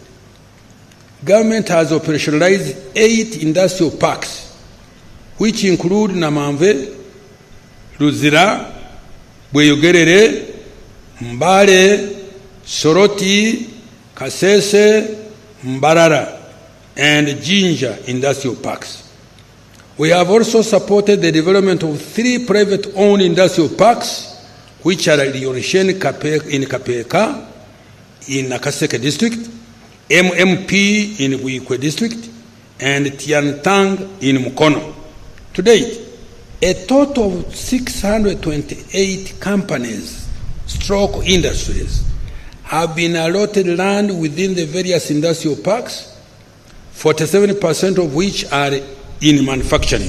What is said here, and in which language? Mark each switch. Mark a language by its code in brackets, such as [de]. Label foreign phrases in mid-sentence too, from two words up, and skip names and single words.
[en] Government has operationalized 8 industrial parks, which include Namamve, Luzira, Bweyogerere, Mbale, Soroti, Kasese, Mbarara, and Jinja industrial parks. We have also supported the development of 3 private-owned industrial parks, which are Riorishen in Kapeka in Nakaseke district, MMP in Wikwe district, and Tiantang in Mukono. To date, a total of 628 companies, industries, have been allotted land within the various industrial parks, 47% of which are in manufacturing.